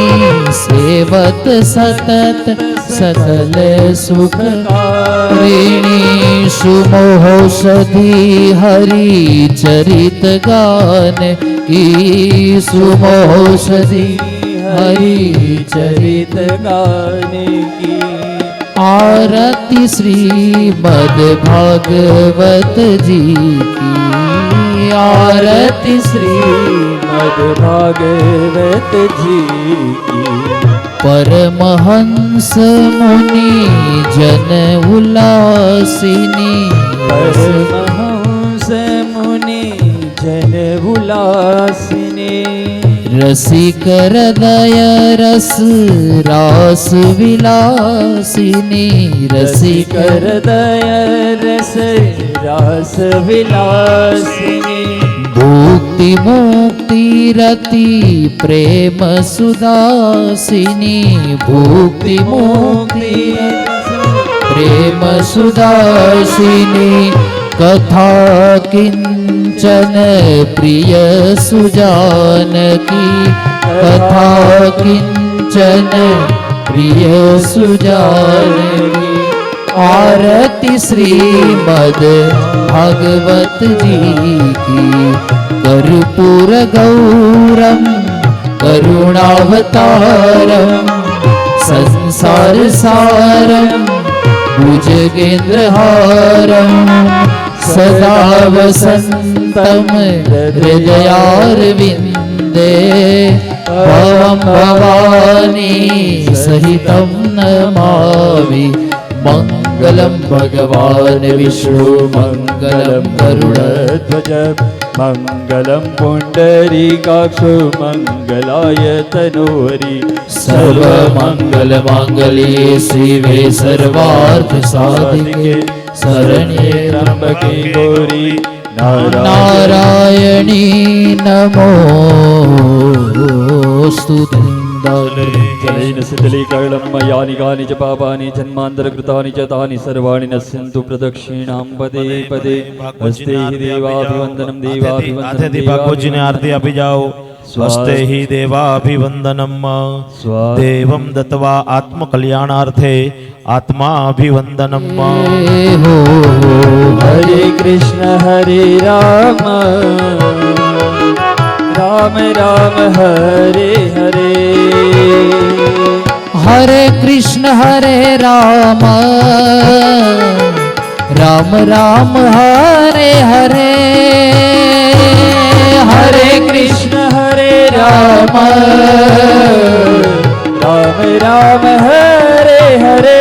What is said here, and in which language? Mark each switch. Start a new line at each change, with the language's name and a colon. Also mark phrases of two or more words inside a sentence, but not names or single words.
Hindi: सेवत सतत सकल सुखकारिणी. सुमोषधि हरि चरित गान की. सुमोषधि हरि चरित गान की. आरती श्रीमद भागवत जी की. आरती श्रीमद भागवत जी की. परमहंस मुनि जन उल्लासिनी. परमहंस ઉલ્લાસિની रसिक हृदय रस रास विलासिनी रसिक हृदय रस रास विलासिनी भुक्ति मुक्ति रति प्रेम सुदासिनी भुक्ति मुक्ति प्रेम सुदासिनी कथा किंचन प्रिय सुजानकी कथा किंचन प्रिय सुजानकी आरती श्रीमद भागवत जी की
Sanskrit: कर्पूर गौरम करुणावतारम संसार सारम भुजगेन्द्रहारम सदा वसंतम हृदयारविंदे भवं भवानी सहितं नमामि मंगलम भगवान विष्णु मंगलम गरुड़ध्वज मंगलम पुंडरीकाक्ष मंगलाय तनोरी सर्व मंगल मांगल्ये शिवे सर्वार्थ साधिके शरण्ये त्रंबके गौरी नारायणी नमोस्तुते जलेन शीतलीकरणम मयानि कानि च पापानि जन्मांतरकृतानि च तानि सर्वाणि नश्यन्तु प्रदक्षिणाम पदे पदे हस्ते हि देवाभिवंदनम
Gujarati: નાથેથી ભાગવતજીને આરતી આપી જાઓ.
Sanskrit: स्वस्ते हि देवाभिवंदनम देवम दत्वा आत्मकल्याणार्थे आत्माभिवंदनम. हरे कृष्ण हरे राम राम राम हरे हरे हरे कृष्ण हरे राम राम राम हरे हरे हरे कृष्ण हरे राम राम राम हरे हरे